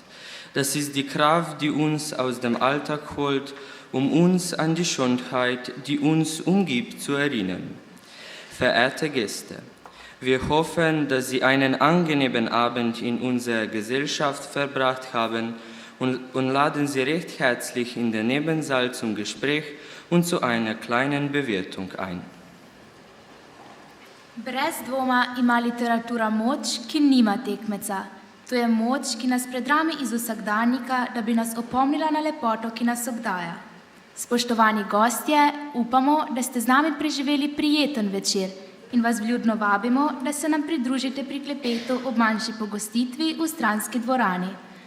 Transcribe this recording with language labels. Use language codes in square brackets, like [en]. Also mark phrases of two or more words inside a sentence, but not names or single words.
[de] Das ist die Kraft, die uns aus dem Alltag holt, um uns an die Schönheit, die uns umgibt, zu erinnern. Verehrte Gäste, wir hoffen, dass Sie einen angenehmen Abend in unserer Gesellschaft verbracht haben und laden Sie recht herzlich in den Nebensaal zum Gespräch und zu einer kleinen Bewirtung ein. [sl] Brez dvoma ima literatura moč, ki nima tekmeca. To je moč, ki nas predrami iz vsakdanjika, da bi nas opomnila na lepoto, ki nas obdaja. Spoštovani gostje, upamo, da ste z nami preživeli prijeten večer in vas vljudno vabimo, da se nam pridružite pri klepetu ob manjši pogostitvi v stranski dvorani.